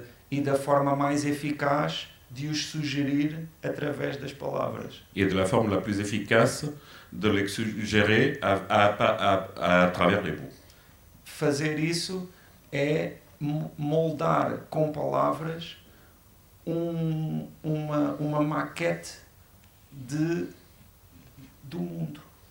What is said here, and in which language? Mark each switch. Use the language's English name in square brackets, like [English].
[Portuguese] E da forma mais eficaz de os sugerir através das palavras. [French] Et de la forme la plus efficace de les suggérer à travers les mots. [Portuguese] Fazer isso é moldar com palavras uma maquete do mundo.